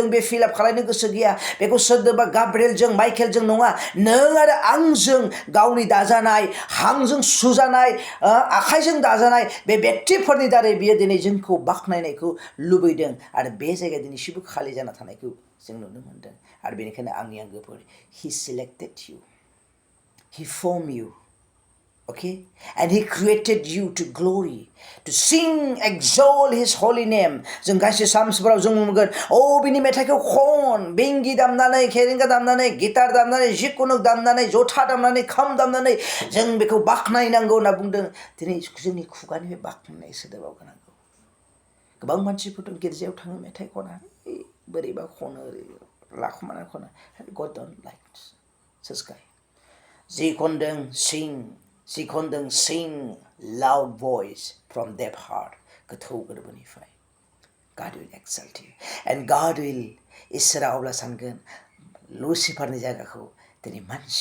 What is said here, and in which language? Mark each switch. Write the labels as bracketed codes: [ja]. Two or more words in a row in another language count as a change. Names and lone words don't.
[brx] बे फिलआप खालायनो गोसो गैया बेखौ सोरबा गाब्रिएलजों माइकेलजों नङा नों आरो आंजों गावनि दाजानाय हांजों सुजानाय आखाइजों दाजानाय बे व्यक्तिफोरनि दारै बियो दिनै जोंखौ बाख्नायनायखौ लुबैदों आरो बे जायगाया दिनैसिमबो खालि जाना थानायखौ जों नुनो मोनदों आरो बेनिखायनो आंनि आंगोफोर [en] He selected you He formed you, okay? And He created you to glory, to sing, exalt His holy name. [brx] जों गासै सामसफोराव जों नुगोन बिनि मेथाइखौ खन बेंगि दामनानै खेरेंगा दामनानै गिटार दामनानै जिकुनु दामनानै जथा दामनानै खाम दामनानै जों बेखौ बाख्नायनांगौ होनना बुंदों दिनै जोंनि खुगानिफ्राय बाख्नायनाय सोदोबाव गोनांगौ गोबां मानसिफोर दं गिर्जायाव थाङो मेथाइ खना बोरैबा खनो ओरै लाखुमानानै खनो [en] God don't like this guy She condemn sing loud voice from deep heart. [brx] गोथौ गोरबोनिफ्राय [en] God will exalt you. And God will [brx] इसोरा अब्ला सानगोन लुसिफारनि जायगाखौ दिनै मानसि